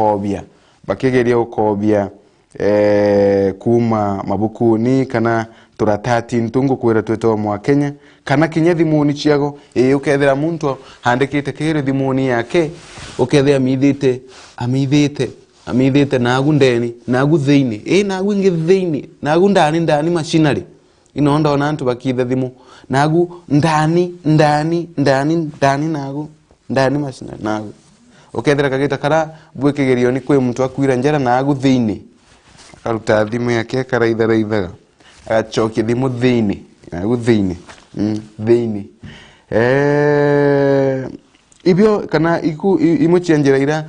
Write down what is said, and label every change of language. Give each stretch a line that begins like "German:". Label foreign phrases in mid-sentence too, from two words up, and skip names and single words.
Meru: ukobia kuma mabukuni kana turatati ntungu kwera tweto mwa Kenya kana kinya thimuni ciago ukethera muntu handikite kire thimuni yake ukethea amithite nagu ndeni nagu theini nagu ingi theini nagu ndani machinery inonda ona antu bakithe thimu nagu ndani nagu ndani machinery nagu ukethera kagita kara bwekigerio ni kwe muntu akwira njera nagu theini akaruta thimu yake karaithaga achoki thimu theini nagu theini ibyo kana imuchenjera ira